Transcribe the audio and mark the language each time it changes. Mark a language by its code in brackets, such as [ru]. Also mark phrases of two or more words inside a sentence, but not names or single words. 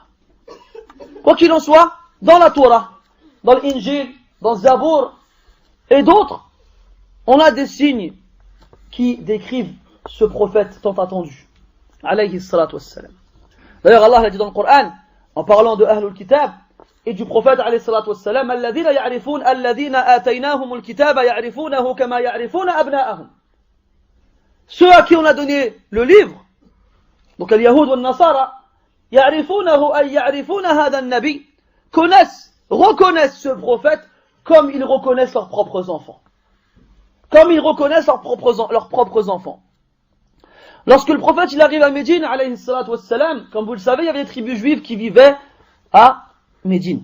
[fr] Quoi qu'il en soit, dans la Torah, dans l'Injil, dans le Zabour et d'autres, on a des signes qui décrivent ce prophète tant attendu. [ar] عليه الصلاة والسلام. [fr] D'ailleurs, Allah l'a dit dans le Coran, en parlant de [ar] أهل الكتاب [fr] et du prophète [ar] عليه الصلاة والسلام, الذين يعرفون الذين آتيناهم الكتاب يعرفونه كما يعرفون أبناءهم. [fr] Ceux à qui on a donné le livre, donc les Yahoud ou les Nasara, [ar] يعرفونه أي يعرفون هذا النبي, [fr] reconnaissent ce prophète comme ils reconnaissent leurs propres enfants. comme ils reconnaissent leurs propres enfants. Lorsque le prophète il arrive à Médine, [ar] عليه الصلاة والسلام, [fr] comme vous le savez, il y avait des tribus juives qui vivaient à Médine.